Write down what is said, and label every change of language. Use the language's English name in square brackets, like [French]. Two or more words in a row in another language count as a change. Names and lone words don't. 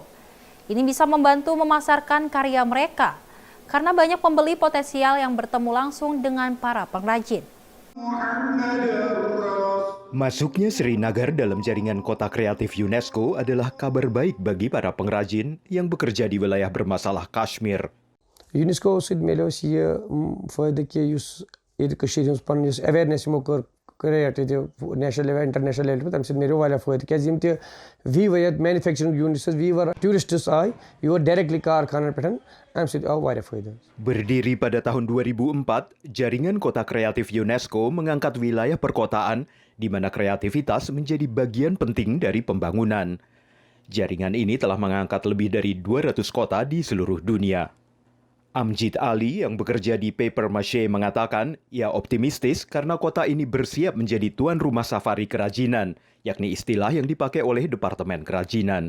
[Indonesian] Ini bisa membantu memasarkan karya mereka, karena banyak pembeli potensial yang bertemu langsung dengan para pengrajin. Masuknya Srinagar dalam jaringan kota kreatif UNESCO adalah kabar baik bagi para pengrajin yang bekerja di wilayah bermasalah Kashmir. [Kashmiri] UNESCO sۭتۍ مِلیو اَسہِ یہِ فٲیدٕ کہِ یُس ییٚتہِ کٔشیٖرِ ہٕنٛز پَنٕنۍ یُس ایویرنیس یِمو کٔر کریٹ ییٚتہِ [English] national level international level [Kashmiri] پٮ۪ٹھ تَمہِ سۭتۍ مِلیو واریاہ فٲیدٕ کیازِ یِم تہِ ویٖور یَتھ [English] manufacturing units [Kashmiri] ویٖور ٹوٗرِسٹٕس آے یور ڈایریکٹلی کارخانن پٮ۪ٹھ اَمہِ سۭتۍ آو واریاہ فٲیدٕ. [Indonesian] Berdiri pada tahun 2004, jaringan kota kreatif UNESCO mengangkat wilayah perkotaan di mana kreativitas menjadi bagian penting dari pembangunan. Jaringan ini telah mengangkat lebih dari 200 kota di seluruh dunia. Amjid Ali yang bekerja di Paper Mache mengatakan ia optimistis karena kota ini bersiap menjadi tuan rumah safari kerajinan, yakni istilah yang dipakai oleh Departemen Kerajinan.